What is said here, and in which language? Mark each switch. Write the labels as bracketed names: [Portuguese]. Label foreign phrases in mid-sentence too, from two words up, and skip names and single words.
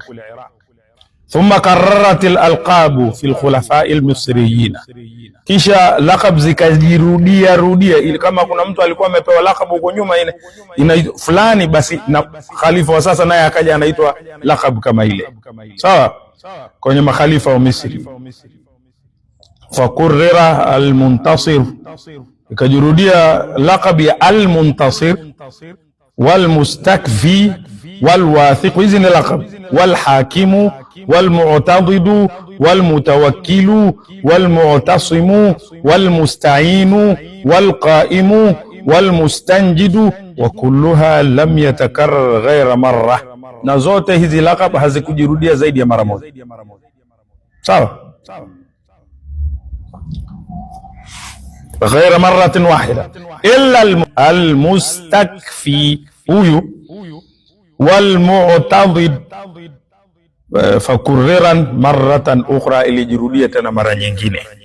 [Arabic] ثم كررت الألقاب في الخلفاء المصريين, [Swahili] kisha laqab zikajirudia ili kama kuna mtu alikuwa amepewa laqab huko nyuma ina fulani, basi na khalifa wa sasa naye akaja anaitwa laqab kama ile, sawa, kwenye makhalifa wa Misri. [Arabic] فكرر المنتصر, [Swahili] ikajirudia laqab ya al-muntasir wal mustakfi wal wathiq, hizi ni laqab. [Arabic] والحاكم والمعتضد والمتوكل والمعتصم والمستعين والقائم والمستنجد وكلها لم يتكرر غير مرة, [Swahili] na zote hizi laqab hazikujirudia zaidi ya mara moja. [Arabic] Sawa, غير مرة واحدة إلا المستكفي huyu والمعتضد فكرر مرة أخرى, [Swahili] ilijirudia tena mara nyingine.